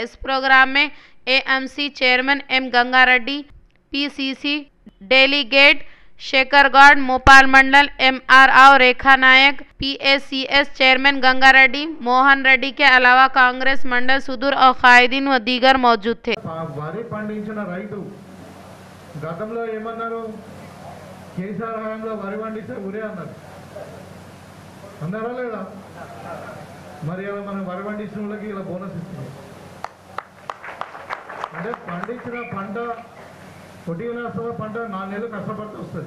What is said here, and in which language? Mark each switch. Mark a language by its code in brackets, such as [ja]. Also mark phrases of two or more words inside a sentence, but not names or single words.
[ur] اس پروگرام میں AMC چیئرمین M گنگا ریڈی، PCC ڈیلیگیٹ شیکھر گوڈ، موپال منڈل MRO ریکھا نائک، PSCS چیئرمین گنگا ریڈی، موہن ریڈی کے علاوہ کانگریس منڈل صدور اور قائدین و دیگر موجود تھے۔ [te] వరి పండించిన రైతు గతంలో ఏమన్నారు? కేసీఆర్ హయాంలో వరి పండిస్తే ఉరే అన్నారు. అన్నారా లేదా? మరి ఇలా మనం వరి పండించిన వాళ్ళకి ఇలా బోనస్ ఇస్తున్నాం. అంటే పండించిన పంట కొట్టిన పంట 4 నెలలు కష్టపడితే వస్తుంది.